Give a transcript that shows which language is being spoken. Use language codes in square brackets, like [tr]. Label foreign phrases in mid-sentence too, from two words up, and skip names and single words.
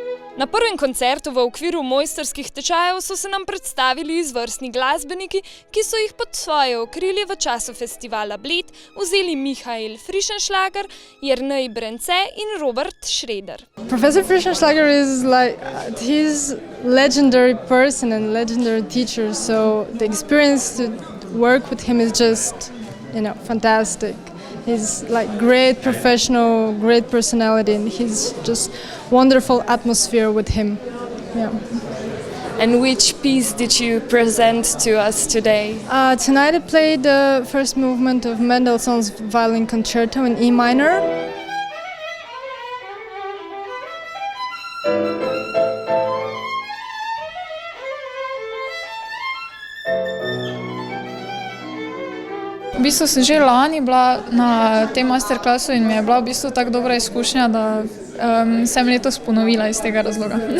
[sl] Na prvem koncertu v okviru mojstrskih tečajev so se nam predstavili izvrstni glasbeniki, ki so jih pod svoje okrilje v času festivala Bled vzeli Michael Frischenschlager, Jernej Brence in Robert Schroeder. [en] Professor Frischenschlager is he's legendary person and legendary teacher, so the experience to work with him is just, fantastic. He's great professional, great personality, and he's just wonderful atmosphere with him. Yeah. And which piece did you present to us today? Tonight I played the first movement of Mendelssohn's Violin Concerto in E minor. [sl] V bistvu sem že lani bila na tem masterclassu in mi je bila v bistvu tako dobra izkušnja, da sem letos ponovila iz tega razloga.